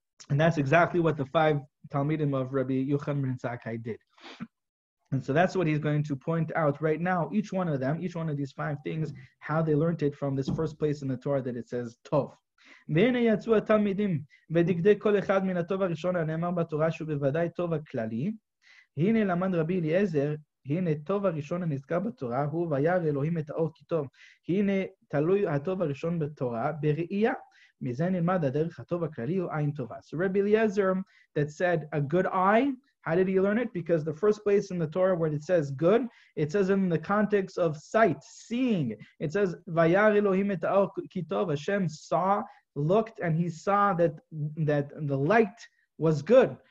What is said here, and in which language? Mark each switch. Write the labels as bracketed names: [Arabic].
[English] And that's exactly what the 5 Talmidim of Rabbi Yochanan ben Zakkai did. And so that's what he's going to point out right now, each one of these 5 things, how they learned it from this first place in the Torah that it says Tov. [Hebrew] והנה יצאו התלמידים ודקדק כל אחד מן הטוב הראשון הנאמר בתורה שהוא בוודאי טוב הכללי. הנה למד רבי אליעזר, הנה טוב הראשון הנזכר בתורה הוא וירא אלוהים את האור כי טוב. הנה תלוי הטוב הראשון בתורה בראייה. מזה נלמד הדרך הטוב הכללי הוא עין טובה. [English] So Rabbi Eliezer that said a good eye, how did he learn it? Because the first place in the Torah where it says good, it says in the context of sight, seeing. It says [Hebrew] vayar Elohim et ha'or ki tov. [English] Hashem saw, looked, and he saw that the light was good.